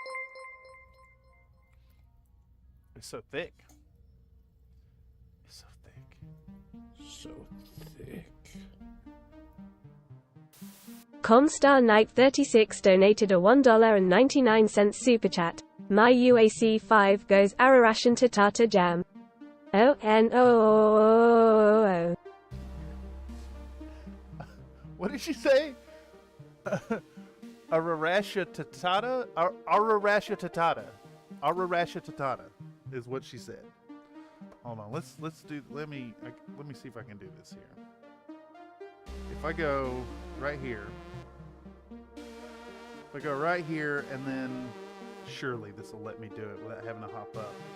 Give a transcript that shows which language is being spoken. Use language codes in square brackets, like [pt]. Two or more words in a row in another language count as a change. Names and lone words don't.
[en] It's so thick. It's so thick. So thick. Comstar Knight 36 donated a $1.99 super chat. My UAC 5 goes Ararashan to Tata Jam. O-N-O-O-O-O. What did she say? Ararasha tatata? Ararasha tatata. Ararasha tatata is what she said. Hold on, let's do. Let me see if I can do this here. If I go right here, and then surely this will let me do it without having to hop up.